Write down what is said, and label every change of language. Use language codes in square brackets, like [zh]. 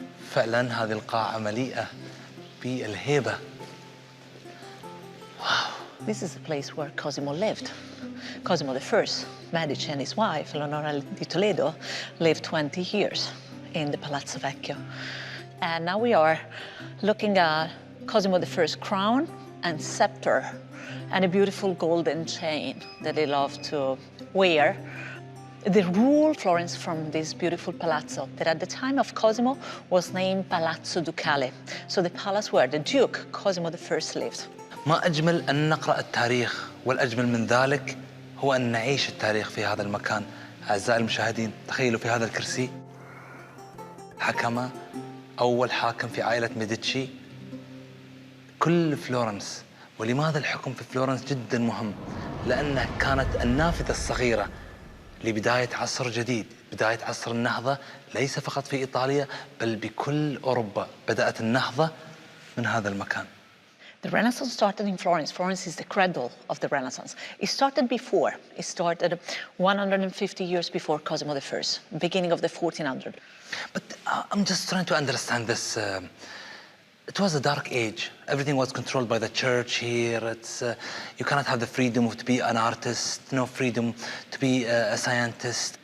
[ar] فعلا هذه القاعة مليئة بالهيبة. [en] This is the place where Cosimo lived. Cosimo I, Medici, and his wife, Eleonora di Toledo, lived 20 years in the Palazzo Vecchio. And now we are looking at Cosimo I's crown and scepter and a beautiful golden chain that he loved to wear. They ruled Florence from this beautiful palazzo that at the time of Cosimo was named Palazzo Ducale, so the palace where the Duke Cosimo I lived. [ar] ما أجمل أن نقرأ التاريخ، والأجمل من ذلك هو أن نعيش التاريخ في هذا المكان. أعزائي المشاهدين، تخيلوا في هذا الكرسي حكم أول حاكم في عائلة ميديتشي كل فلورنس. ولماذا الحكم في فلورنس جدا مهم؟ لأنها كانت النافذة الصغيرة لبداية عصر جديد، بداية عصر النهضة، ليس فقط في إيطاليا بل بكل أوروبا. بدأت النهضة من هذا المكان. [en] The Renaissance started in Florence. Florence is the cradle of the Renaissance. It started before. It started 150 years before Cosimo I, beginning of the 1400s. But I'm just trying to understand this. It was a dark age. Everything was controlled by the church here. You cannot have the freedom to be an artist, no freedom to be a scientist.